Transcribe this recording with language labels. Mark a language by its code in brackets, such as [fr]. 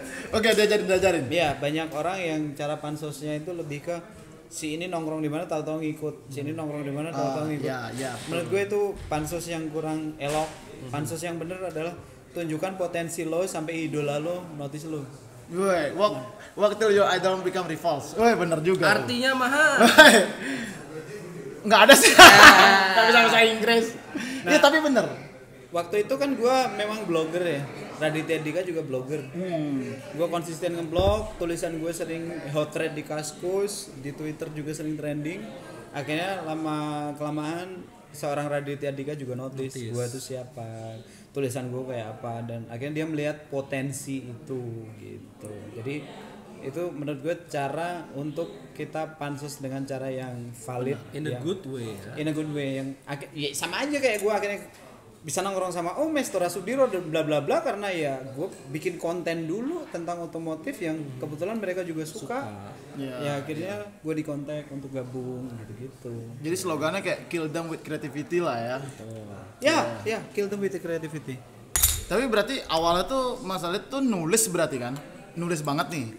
[id] Oke, diajarin. Ya, banyak orang yang cara pansosnya itu lebih ke si ini nongkrong di mana tahu-tahu ngikut, si ini nongkrong di mana tahu-tahu ngikut. Ya. Menurut gue itu pansos yang kurang elok. Pansos yang bener adalah tunjukkan potensi lo sampai idola lo notice lo. [en] Woi, walk till your idol become rivals. [id] Woi, bener juga. Artinya mahal. Nggak ada sih. Nggak bisa bahasa Inggris. Iya, tapi bener. Waktu itu kan gue memang blogger ya. Raditya Dika juga blogger. Gue konsisten ngeblog, tulisan gue sering hot thread di Kaskus, di Twitter juga sering trending. Akhirnya lama kelamaan seorang Raditya Dika juga notice gue tuh siapa, tulisan gue kayak apa, dan akhirnya dia melihat potensi itu gitu. Jadi itu menurut gue cara untuk kita pansus dengan cara yang valid, [en] In a good way ya. in a good way [id] yang ya sama aja kayak gue akhirnya bisa nongkrong sama Mestora Sudiro dan bla bla bla karena ya gue bikin konten dulu tentang otomotif yang kebetulan mereka juga suka. Ya akhirnya gue dikontak untuk gabung gitu. Jadi slogannya kayak [en] kill them with creativity [id] lah ya. [en] Ya, kill them with the creativity. [id] Tapi berarti awalnya tuh Mas Alit tuh nulis berarti kan? Nulis banget nih.